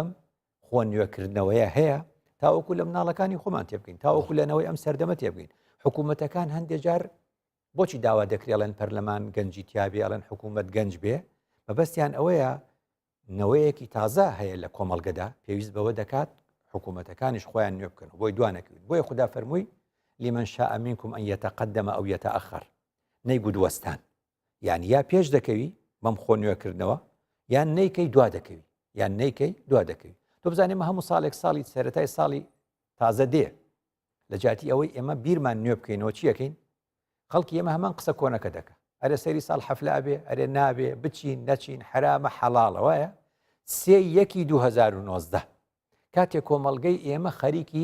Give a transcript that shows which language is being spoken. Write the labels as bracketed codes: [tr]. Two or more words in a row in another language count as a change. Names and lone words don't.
[ckb] خۆ نوێکردنەوەیە هەیە تاوەکو لە مناڵەکانی خۆمان تێبکەین تاوەکو لەنەوەی ئەم سەردەمە تێبگەین حکوومەتەکان هەندێک جار بۆچی داوا دەکرێڵێن پەرلەمان گەنجی تیابێ ئەڵەن حکوومەت گەنج بێ مەبەستیان ئەوەیە نەوەیەکی تازە هەیە لە کۆمەڵگەدا پێویست بەوە دەکات حکوومەتەکانیش خۆیان نوێ بکەن بۆی دوانەکەوین بۆیە خوددا فەرمووی [ar] لمن شاء منكم أن يتقدم أو يتأخر [ckb] نەیگو دووەستان یان یا پێش دەکەوی بەم خۆ نوێکردنەوە یان نەیکەی دوا دەکەوی تۆ بزانێمە هەموو ساڵێک ساڵی سەرەتای ساڵی تازە دێ لە جاتی ئەوەی ئێمە بیرمان نوێ بکەینەوە چیەکەین خەڵکی ئێمە هەمان قسە کۆنەکە دەکە ئەرێ سەری ساڵ حەفلا بێ ئەرێ نابێ بچین نەچین حرامە حەڵاڵە وایە 3/1/2019 کاتێک کۆمەڵگەی ئێمە خەریکی